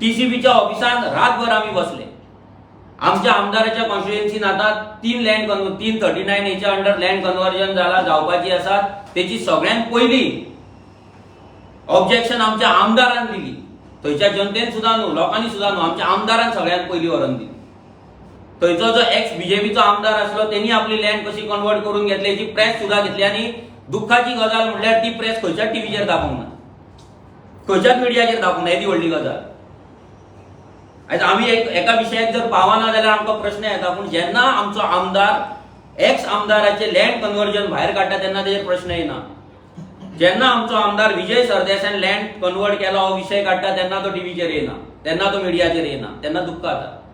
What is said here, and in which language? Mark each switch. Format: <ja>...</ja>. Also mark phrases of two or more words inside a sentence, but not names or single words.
<kok>टीसीबीच्या ऑफिसान रातभर आमी बसले आमच्या आमदाराच्या कॉन्स्टिट्युएन्सीन आता 339 हेच्या अंडर</kok> <en>land conversion</en> <kok>जावपाची आसा. त्याची सगळ्यात पहिली ऑब्जेक्शन आमच्या आमदारान दिली. थंयच्या जनतेन सुद्धा न्हू, लोकांनी सुद्धा न्हू, आमच्या आमदारान सगळ्यात पहिली व्हरून दिली. थंयचो जो एक्स बीजेपीचो आमदार आसलो त्यांनी आपली लँड कशी कन्वर्ट करून घेतली याची प्रेस सुद्धा घेतली. आणि दुःखाची गजाल म्हटल्यार ती प्रेस खंयच्याच टीव्हीचेर दाखोवंक ना, खंयच्याच मिडियाचेर दाखोवंक ना. येदी व्हडली गजाल. आयज आमी एका विशयाक जर पावना जाल्यार आमकां प्रश्न येता, पूण जेन्ना आमचो आमदार एक्स आमदाराचे</kok> <en>land conversion</en> <kok>भायर काडटा तेन्ना तेजेर प्रश्न येना. जेन्ना आमचो आमदार विजय सरदेसायन</kok> <en>land convert</en> <kok>केला हो विषय काडटा तेन्ना तो टीव्हीचेर येना, तेन्ना तो मिडियाचेर येना, तेन्ना दुःख जाता.</kok>